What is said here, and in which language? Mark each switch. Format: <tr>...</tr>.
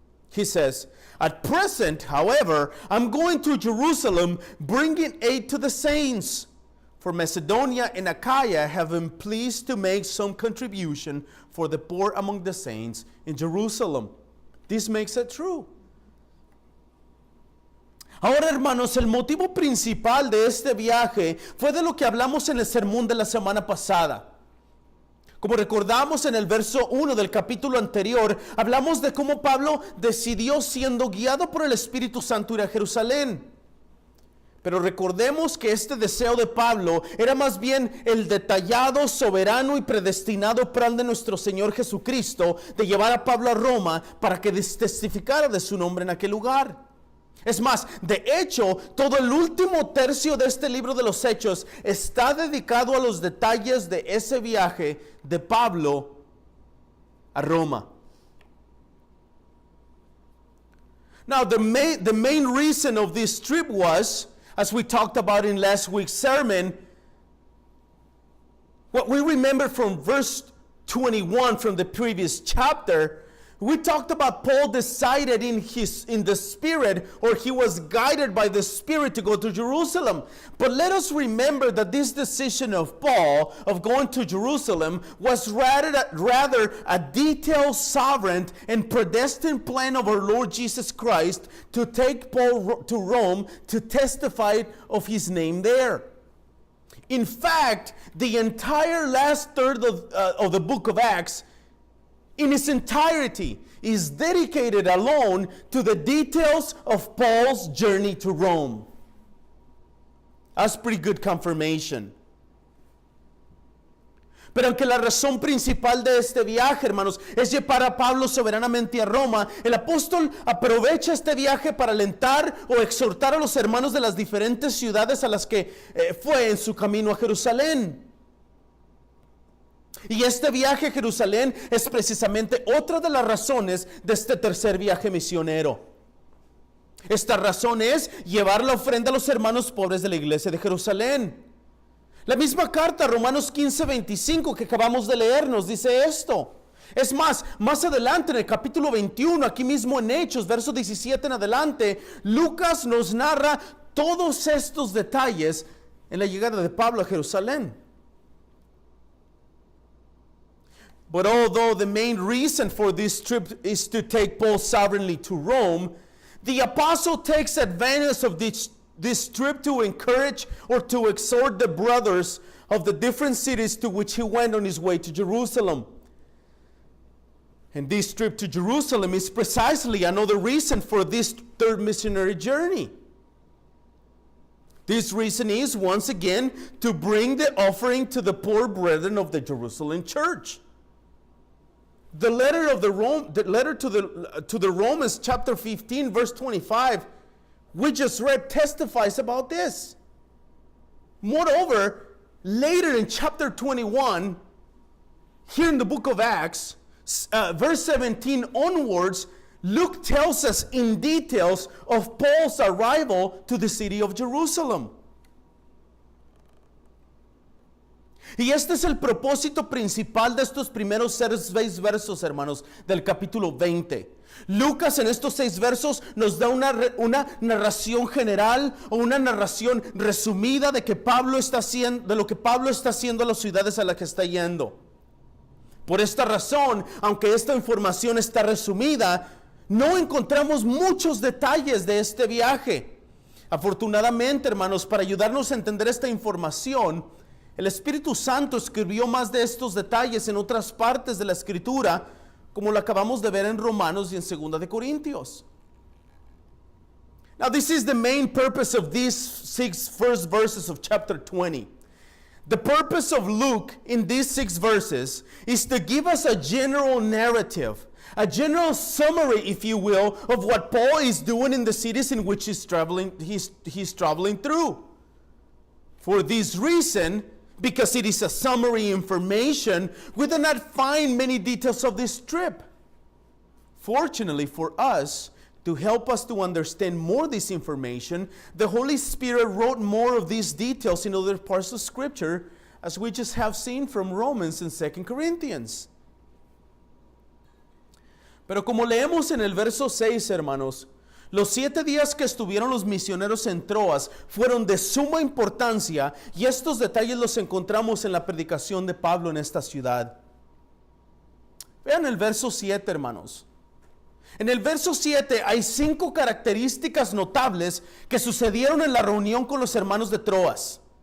<en>He says, at present, however, I'm going to Jerusalem, bringing aid to the saints. For Macedonia and Achaia have been pleased to make some contribution for the poor among the saints in Jerusalem. This makes it true.</en> <es>Ahora, hermanos, el motivo principal de este viaje fue de lo que hablamos en el sermón de la semana pasada. Como recordamos en el verso 1 del capítulo anterior, hablamos de cómo Pablo decidió, siendo guiado por el Espíritu Santo, ir a Jerusalén. Pero recordemos que este deseo de Pablo era más bien el detallado, soberano y predestinado plan de nuestro Señor Jesucristo de llevar a Pablo a Roma para que testificara de su nombre en aquel lugar. Es más, de hecho, todo el último tercio de este libro de los Hechos está dedicado a los detalles de ese viaje de Pablo a Roma.</es> <en>Now, the main reason of this trip was, As we talked about in last week's sermon, what we remember from verse 21 from the previous chapter, we talked about Paul decided in the Spirit, or he was guided by the Spirit to go to Jerusalem. But let us remember that this decision of Paul of going to Jerusalem was rather a detailed, sovereign, and predestined plan of our Lord Jesus Christ to take Paul to Rome to testify of his name there. In fact, the entire last third of the book of Acts in its entirety is dedicated alone to the details of Paul's journey to Rome. That's pretty good confirmation.</en> <es>Pero aunque la razón principal de este viaje, hermanos, es llevar a Pablo soberanamente a Roma, el apóstol aprovecha este viaje para alentar o exhortar a los hermanos de las diferentes ciudades a las que fue en su camino a Jerusalén. Y este viaje a Jerusalén es precisamente otra de las razones de este tercer viaje misionero. Esta razón es llevar la ofrenda a los hermanos pobres de la iglesia de Jerusalén. La misma carta, Romanos 15:25 que acabamos de leer, nos dice esto. Es más adelante en el capítulo 21, aquí mismo en Hechos, verso 17 en adelante, Lucas nos narra todos estos detalles en la llegada de Pablo a Jerusalén.</es> <en>But although the main reason for this trip is to take Paul sovereignly to Rome, the apostle takes advantage of this trip to encourage or to exhort the brothers of the different cities to which he went on his way to Jerusalem. And this trip to Jerusalem is precisely another reason for this third missionary journey. This reason is, once again, to bring the offering to the poor brethren of the Jerusalem church. The letter to the Romans, chapter 15, verse 25, we just read, testifies about this. Moreover, later in chapter 21, here in the book of Acts, verse 17 onwards, Luke tells us in details of Paul's arrival to the city of Jerusalem.</en> <es>Y este es el propósito principal de estos primeros 6 versos, hermanos, del capítulo 20. Lucas en estos 6 versos nos da una narración general o una narración resumida de lo que Pablo está haciendo a las ciudades a las que está yendo. Por esta razón, aunque esta información está resumida, no encontramos muchos detalles de este viaje. Afortunadamente, hermanos, para ayudarnos a entender esta información, el Espíritu Santo escribió más de estos detalles en otras partes de la Escritura, como lo acabamos de ver en Romanos y en 2 de Corintios.</es> <en>Now, this is the main purpose of these 6 first verses of chapter 20. The purpose of Luke in these 6 verses is to give us a general narrative, a general summary, if you will, of what Paul is doing in the cities in which he's traveling through. For this reason, because it is a summary information, we do not find many details of this trip. Fortunately for us, to help us to understand more this information, the Holy Spirit wrote more of these details in other parts of Scripture, as we just have seen from Romans and 2 Corinthians.</en> <es>Pero como leemos en el verso 6, hermanos, los 7 días que estuvieron los misioneros en Troas fueron de suma importancia, y estos detalles los encontramos en la predicación de Pablo en esta ciudad. Vean el verso 7, hermanos. En el verso 7 hay 5 características notables que sucedieron en la reunión con los hermanos de Troas.</es>